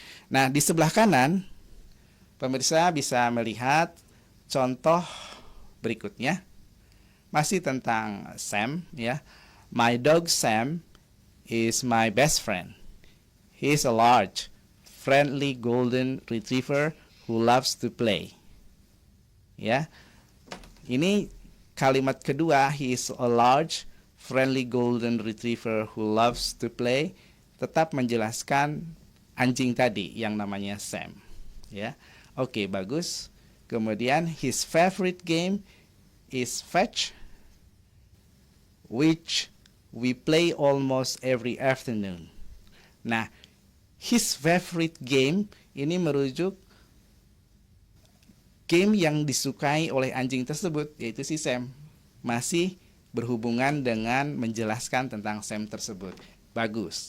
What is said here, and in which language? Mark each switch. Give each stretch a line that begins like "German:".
Indonesian: Nah, di sebelah kanan pemirsa bisa melihat contoh berikutnya, masih tentang Sam, ya.
English: My dog Sam is my best friend. He is a large, friendly golden retriever who loves to play.
Indonesian: Ya. Ini kalimat kedua,
English: he is a large, friendly golden retriever who loves to play,
Indonesian: tetap menjelaskan anjing tadi yang namanya Sam. Ya. Oke, bagus. Kemudian
English: his favorite game is fetch, which we play almost every afternoon.
Indonesian: Nah,
English: his favorite game
Indonesian: ini merujuk game yang disukai oleh anjing tersebut, yaitu si Sam. Masih berhubungan dengan menjelaskan tentang Sam tersebut. Bagus.